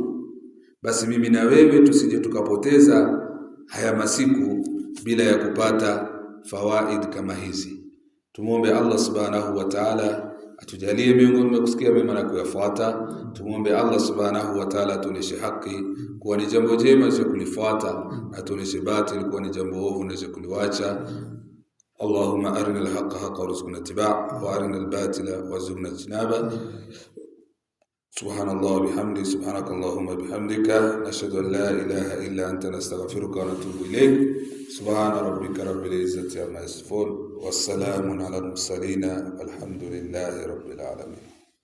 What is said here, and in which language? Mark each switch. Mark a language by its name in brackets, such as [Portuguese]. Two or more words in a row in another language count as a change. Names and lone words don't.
[Swahili] Basi mimi na wewe tusije tukapoteza haya masiku bila ya kupata fawaid kama hizi. Tumuombe Allah [Arabic] سبحانه وتعالى [Swahili] atujalie miongoni mwa kusikia mema na kuyafuata. Tumuombe Allah [Arabic] سبحانه وتعالى [Swahili] atuoneshe haki kuwa ni jambo jema cha kulifuata, na atuoneshe batili kuwa ni jambo ovu na cha kuliwacha. [Arabic] اللهم أرنا الحق حقا وارزقنا اتباعه وأرنا الباطل وارزقنا اجتنابه. سبحان الله بحمده سبحانك اللهم بحمدك نشهد أن لا إله إلا أنت نستغفرك ونتوب إليك. سبحان ربك رب العزة عما يصفون والسلام على المرسلين والحمد لله رب العالمين.